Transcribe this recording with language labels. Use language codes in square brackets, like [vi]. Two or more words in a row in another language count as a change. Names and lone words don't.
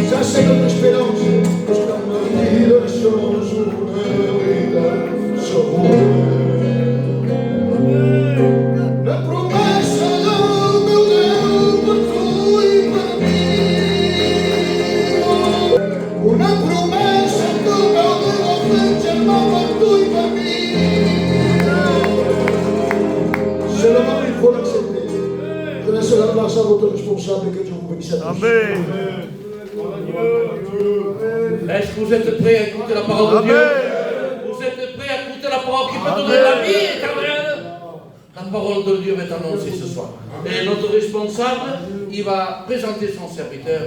[pt] Senhor, tua esperança, busca uma direção, na promessa do meu Deus, foi para mim. Na promessa do meu Deus, foi para mim. [fr] Se le mari il faut l'accepter. Je laisse la place à votre responsable que Dieu vous bénisse à tous. Amen. Est-ce que vous êtes prêts à écouter la parole de Dieu? Vous êtes prêts à écouter la parole qui peut donner la vie éternelle? La parole de Dieu est annoncée ce soir. Et notre responsable, il va présenter son serviteur.